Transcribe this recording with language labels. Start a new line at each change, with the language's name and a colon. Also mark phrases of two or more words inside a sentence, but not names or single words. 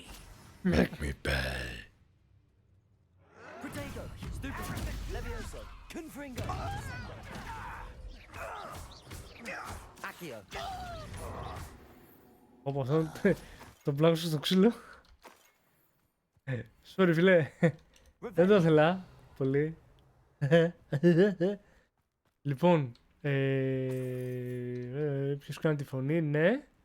English: Make me pay. Protego! Stupid! Levioso! Confringo! Descendo! Accio!
Greek: Όπω αυτό το πλάκωσα στο ξύλο. Sorry φίλε. Δεν το ήθελα πολύ. Λοιπόν, ποιος κάνει τη φωνή, ναι.